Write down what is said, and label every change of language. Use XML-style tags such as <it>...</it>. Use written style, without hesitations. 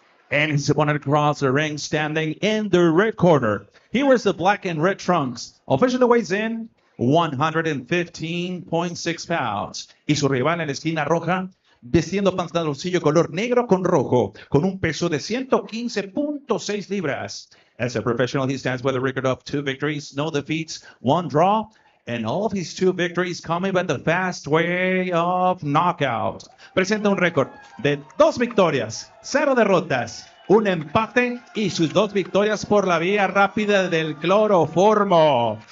<en>And his opponent across the ring standing in the red corner. He wears the black and red trunks. Officially weighs in 115.6 pounds.</en> <es>Y su rival en la esquina roja, vestiendo pantaloncillo color negro con rojo, con un peso de 115.6 libras.</es> <en>As a professional, he stands with a record of 2 victories, no defeats, 1 draw, and all of his 2 victories coming by the fast way of knockout.</en> <es>Presenta un récord de 2 victorias, 0 derrotas, un empate y sus 2 victorias por la vía rápida del cloroformo.</es>